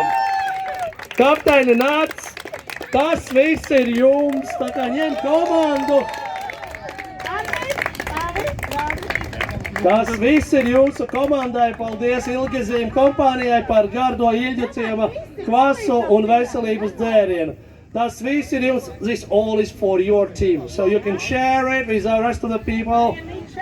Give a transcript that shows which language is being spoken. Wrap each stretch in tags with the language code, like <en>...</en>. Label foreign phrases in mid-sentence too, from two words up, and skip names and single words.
<lv>Kapteini nāc, tas viss ir jums, tā kā ņem komandu. Tas viss ir jūsu komandai. Paldies Ilgezīm kompānijai par gardo Ilģeciema kvasu un veselības dzērienu. Tas viss ir jums.</lv> <en>This all is for your team. So you can share it with the rest of the people.</en>